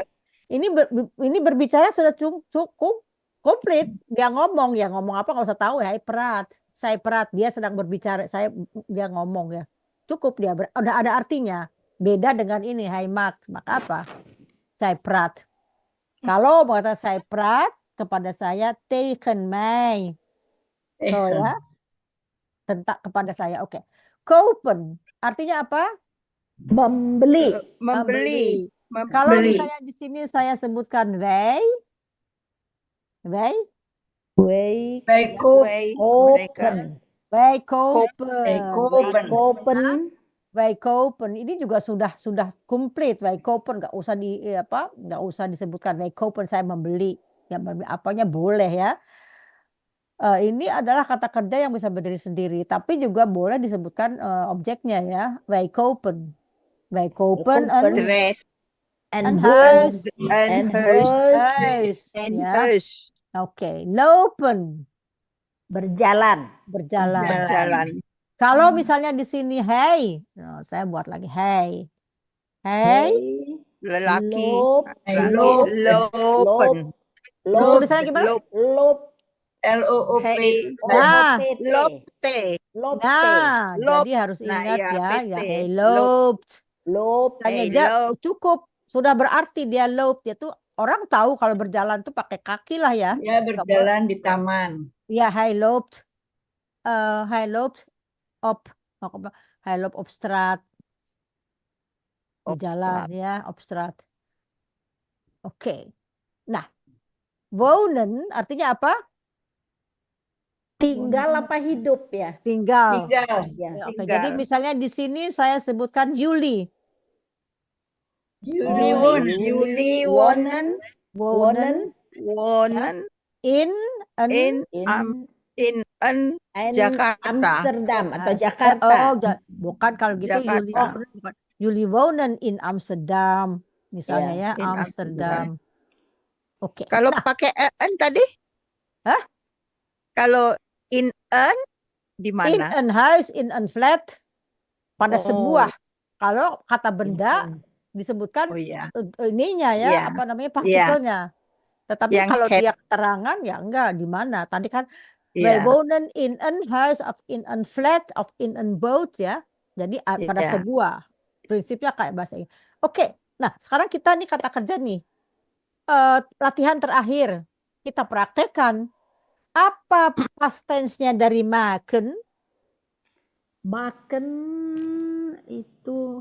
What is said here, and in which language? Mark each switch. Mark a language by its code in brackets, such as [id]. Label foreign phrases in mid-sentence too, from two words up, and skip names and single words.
[id] Ini berbicara sudah cukup komplit. Dia ngomong apa nggak usah tahu ya. Perat. Saya perat. Dia sedang berbicara. Dia ngomong ya. Cukup dia. Udah ada artinya. Beda dengan ini. Hai mak. Maka apa? Saya perat. Kalau mengatakan saya perat kepada saya, [nl] tegen mij. [id] So ya. Tentang kepada saya. Oke. Kopen. Artinya apa? Membeli. Kalau misalnya di sini saya sebutkan [nl] wij kopen. [id] Ini juga sudah komplit. [nl] Wij kopen [id] nggak usah disebutkan [nl] wij kopen [id] saya membeli. Ya apanya boleh ya. Ini adalah kata kerja yang bisa berdiri sendiri, tapi juga boleh disebutkan objeknya ya. [nl] Wij kopen En huis. [id] Oke, lopen. Berjalan. Kalau misalnya di sini hey, saya buat lagi hey. Lelaki. Lopen. Tulisannya gimana? LOOP. Jadi harus ingat ya [nl] hey loopt. [id] Hanya cukup sudah berarti dia loopt. Dia tuh orang tahu kalau berjalan tuh pakai kaki lah ya. Ya, berjalan di taman. Ya, [nl] hij loopt op straat. [id] Di jalan ya, [nl] op straat. [id] Oke. Nah, wonen artinya apa? Tinggal apa hidup ya? Tinggal. Ya. Oke, jadi misalnya di sini saya sebutkan Juli. [nl] Juli wonen in Jakarta. [id] Amsterdam atau Jakarta. Bukan kalau gitu [nl] Juli wonen in Amsterdam [id] misalnya ya, Amsterdam. Oke. Kalau pakai en tadi? Hah? Kalau in en di mana? [nl] In een huis, in een flat, [id] pada sebuah. Kalau kata benda disebutkan ininya ya, apa namanya partikelnya. Tetapi kalau dia keterangan ya enggak di mana. Tadi kan [nl] wij wonen in een huis of in een flat of in een boot [id] ya. Jadi pada sebuah. Prinsipnya kayak bahasa Inggris. Oke. Nah, sekarang kita nih kata kerja nih. Latihan terakhir. Kita praktekkan. Apa [en] past tense- [id] nya dari maken? Maken itu